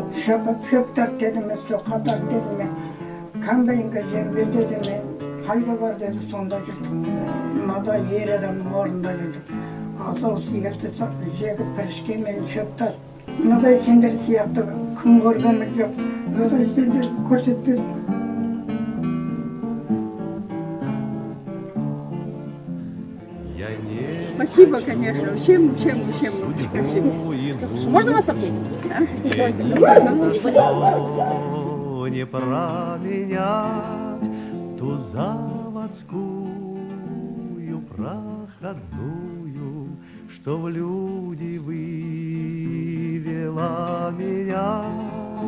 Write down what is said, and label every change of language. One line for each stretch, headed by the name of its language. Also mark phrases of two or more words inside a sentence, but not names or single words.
Kazakh: Шөп тарт деді ме, соқа тарт деді ме, комбайнға жем бер деді ме, қайда бар деді, сонда жүрдік. Мынада ер адамның орнында жүрдік. Асау сиырды жегіп пірішкенмен шөп тарт. Мынадай сендер сияқты күн көргеніміз жоқ. Мынадай сендер көрсетпес.
Russian: Спасибо, конечно. Всем спасибо. Можно вас обнять? Не променять ту заводскую проходную, что в люди вывела меня.